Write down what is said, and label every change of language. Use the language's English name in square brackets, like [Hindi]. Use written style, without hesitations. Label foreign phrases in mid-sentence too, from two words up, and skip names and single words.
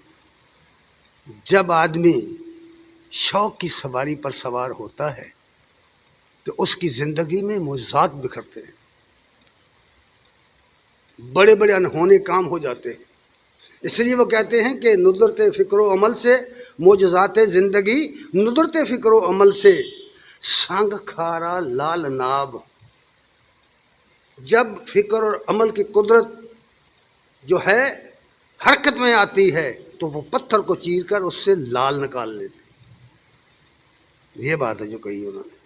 [Urdu] جب آدمی شوق کی سواری پر سوار ہوتا ہے تو اس کی زندگی میں معجزات بکھرتے ہیں، بڑے بڑے انہونے کام ہو جاتے ہیں. اس لیے وہ کہتے ہیں کہ ندرت فکر و عمل سے معجزات زندگی، ندرت فکر و عمل سے سانگ کھارا لال ناب. جب فکر اور عمل کی قدرت جو ہے حرکت میں آتی ہے تو وہ پتھر کو چیر کر اس سے لال نکال لیتے. یہ بات ہے جو کہی انہوں نے.